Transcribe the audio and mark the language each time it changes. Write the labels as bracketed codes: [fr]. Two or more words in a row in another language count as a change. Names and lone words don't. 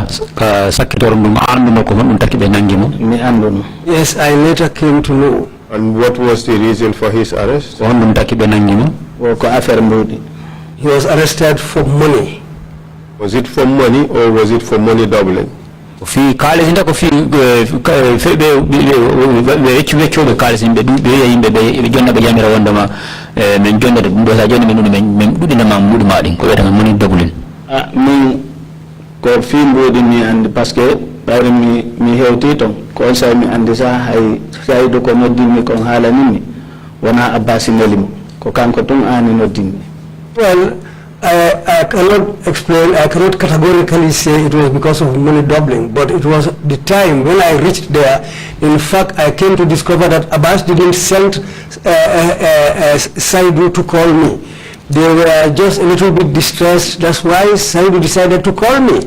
[en] Yes, I later came to know. And what was the reason for his arrest? He was arrested for money. Was it for money or was it for money doubling? [ff] Fi kale hinda ko fi febe be be kale simbe be yimbe be jonna be yamira wondama men jonna de do sa jonni men dudina ma mudu madin ko weta moni dogulin min ko fi mbodi mi andi [fr] parce que [ff] bari mi hewti ton ko sa mi andi sa hay saydo ko noddi mi ko hala nimi wana Abbas nelim ko kanko ton ani noddi. [en] Well, I cannot explain, I cannot categorically say it was because of money doubling, but it was the time when I reached there. In fact, I came to discover that Abbas didn't send Saidu to call me. They were just a little bit distressed. That's why Saidu decided to call me.